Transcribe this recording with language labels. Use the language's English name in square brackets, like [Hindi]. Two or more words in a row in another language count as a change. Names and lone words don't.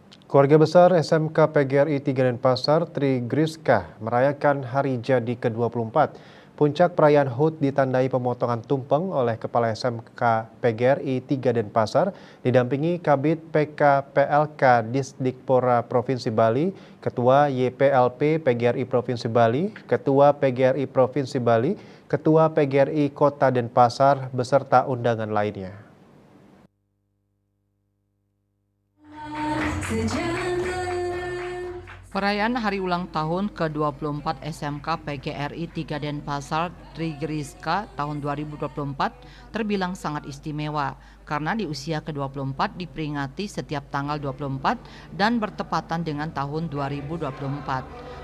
[Indonesian] Keluarga besar SMK PGRI 3 Denpasar, Tri Griska, merayakan hari jadi ke-24. Puncak perayaan HUT ditandai pemotongan tumpeng oleh Kepala SMK PGRI 3 Denpasar, didampingi Kabid PK PLK Disdikpora Provinsi Bali, Ketua YPLP PGRI Provinsi Bali, Ketua PGRI Provinsi Bali, Ketua PGRI Kota Denpasar, beserta undangan lainnya. Perayaan hari ulang tahun ke-24 SMK PGRI 3 Denpasar Tri Griska tahun 2024 terbilang sangat istimewa karena di usia ke-24 diperingati setiap tanggal 24 dan bertepatan dengan tahun 2024.